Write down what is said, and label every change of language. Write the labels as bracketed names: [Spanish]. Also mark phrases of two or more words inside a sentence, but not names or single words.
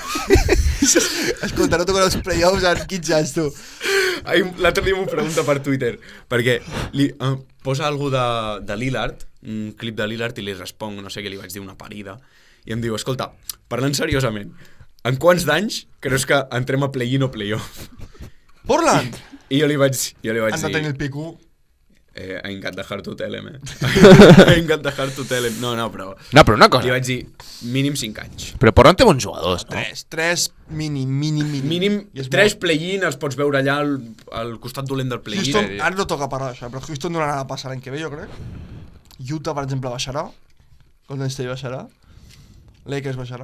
[Catalan] Escolta, no tocaré els playoffs en 15 anys, tu. L'altre dia m'ho pregunta per Twitter, perquè posa algú de Lillard, un clip de Lillard, i li responc, no sé què li vaig dir, una parida, i em diu, escolta, parlant seriosament, en quants d'anys creus que entrem a play-in o play-off? Portland! I jo li vaig Han de dir... tenir el pico. [English] I got the heart to tell him, I got the heart to tell him. [Catalan] No, però... No, però una Li cosa. vaig dir, mínim 5 anys. Però Portland té bons jugadors, no? Tres mínim. Mínim I és 3 molt. play-in els pots veure allà al costat dolent del play-in. Houston, ara no toca parlar d'això, però Houston donarà a passar l'any que ve, jo crec. Utah, per exemple, baixarà. Golden State baixarà. Lakers baixarà.